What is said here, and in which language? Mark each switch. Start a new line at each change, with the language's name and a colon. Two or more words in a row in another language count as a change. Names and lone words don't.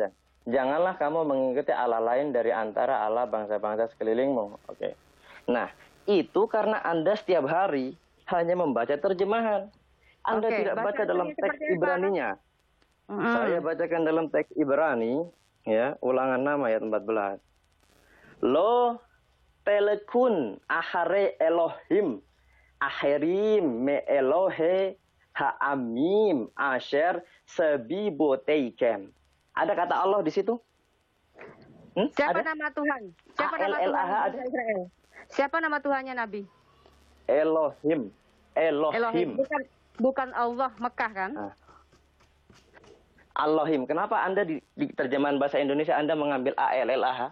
Indonesian: Janganlah kamu mengikuti Allah lain dari antara Allah bangsa-bangsa sekelilingmu. Oke. Nah, itu karena Anda setiap hari hanya membaca terjemahan. Anda Oke, tidak baca baca dalam seperti teks apa? Ibraninya. Saya bacakan dalam teks Ibrani, ya, Ulangan 6 ayat 14.
Hebrew: לא תלכון אחרי אלהים אחרים מאלהי העמים אשר סביבותיכם.
Indonesian: Ada kata Allah di situ? Siapa ada? nama Tuhan? Siapa nama Tuhan bangsa Israel? Siapa nama Tuhannya Nabi? Elohim. Elohim. Bukan Allah Mekah kan? Elohim. Kenapa Anda di terjemahan bahasa Indonesia Anda mengambil ALLAH?